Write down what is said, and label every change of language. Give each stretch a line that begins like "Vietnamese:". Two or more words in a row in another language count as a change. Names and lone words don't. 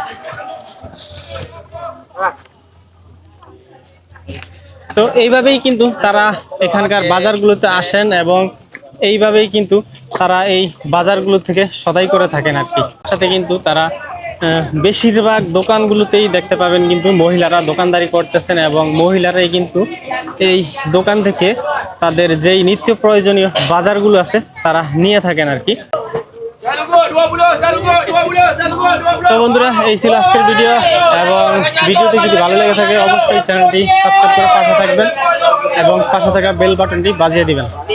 Bangla: তো এইভাবেই কিন্তু তারা এখানকার বাজারগুলোতে আসেন এবং এইভাবেই কিন্তু তারা এই বাজারগুলো থেকে সদাই করে থাকেন আর কি। সাথে কিন্তু তারা বেশিরভাগ দোকানগুলোতেই দেখতে পাবেন কিন্তু মহিলারা দোকানদারি করতেছেন এবং মহিলারাই কিন্তু এই দোকান থেকে তাদের যেই নিত্য প্রয়োজনীয় বাজারগুলো আছে তারা নিয়ে থাকেন আর কি।
Malay: Saya lungguk 20, saya lungguk 20, saya lungguk 20.
Bangla: তো বন্ধুরা এই ছিল আজকের ভিডিও, এবং ভিডিওটি যদি ভালো লেগে থাকে অবশ্যই চ্যানেলটি সাবস্ক্রাইব করে পাশে থাকবেন এবং পাশে থাকা বেল বাটনটি বাজিয়ে দিবেন।